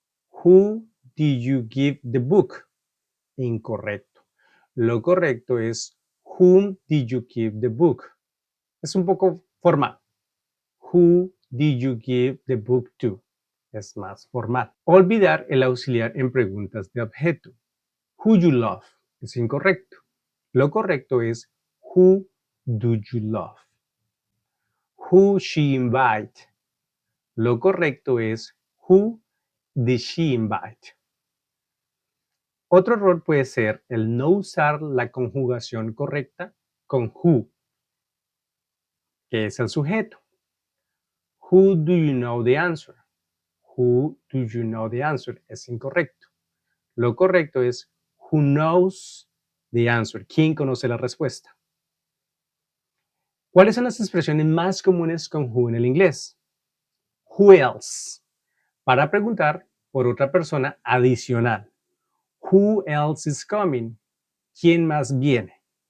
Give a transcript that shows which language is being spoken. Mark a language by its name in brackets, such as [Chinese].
[English] Who did you give the book? Incorrecto. [Spanish] Lo correcto es [English] whom did you give the book? [Spanish] Es un poco formal. [English] Who did you give the book to? [Spanish] Es más formal. Olvidar el auxiliar en preguntas de objeto. [English] Who you love? [Spanish] Es incorrecto. Lo correcto es [English] who do you love? Who she invite? [Spanish] Lo correcto es [English] who did she invite? [Spanish] Otro error puede ser el no usar la conjugación correcta con who, que es el sujeto. [English] Who do you know the answer? Who do you know the answer? [Spanish] Es incorrecto. Lo correcto es [English] who knows the answer. [Spanish] ¿Quién conoce la respuesta? ¿Cuáles son las expresiones más comunes con who en el inglés? [English] Who else? [Spanish] Para preguntar por otra persona adicional. [English] Who else is coming? [Spanish] ¿Quién más viene?